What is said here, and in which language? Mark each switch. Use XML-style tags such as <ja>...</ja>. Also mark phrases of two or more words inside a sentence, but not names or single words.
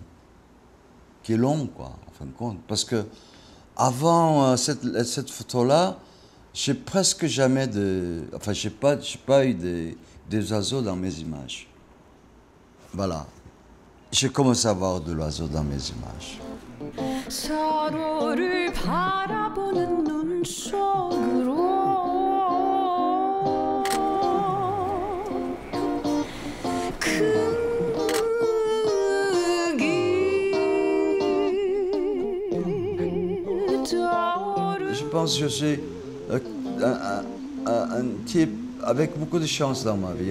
<fr>Qui est long, quoi, en fin de compte. Parce que avant cette photo-là, j'ai presque jamais de... Enfin, j'ai pas eu des oiseaux dans mes images. Voilà. J'ai commencé à avoir de l'oiseau dans mes images.</fr> <ko>서로를 바라보는 눈 속으로</ko> <fr>Je pense que je suis un type avec beaucoup de chance dans ma vie.</fr>